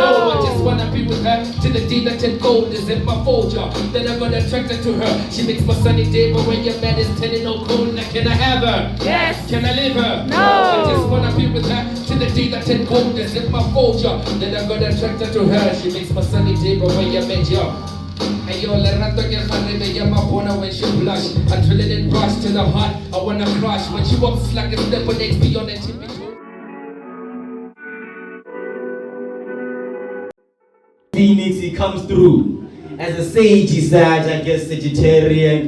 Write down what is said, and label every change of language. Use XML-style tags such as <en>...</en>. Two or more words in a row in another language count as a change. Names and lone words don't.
<en>I just wanna be with her till the day that turn gold is in my folder. Then I'm gonna attract her to her. She makes my sunny day, but when your man is turning no cold, like, can I have her? Yes. Can I leave her? No. I just wanna be with her till the day that turn gold is in my folder. Then I'm gonna attract her to her. She makes my sunny day, but when your man, yo.</en> <tn>Hey yo, le rato ke kgarebe ya mabona</tn> <en>when she blush. Adrenaline rush to the heart, I wanna crush. When she walks like a step on X beyond the typical. Phoenix, he comes through. As a sage, he's Sag, I guess Sagittarian.</en>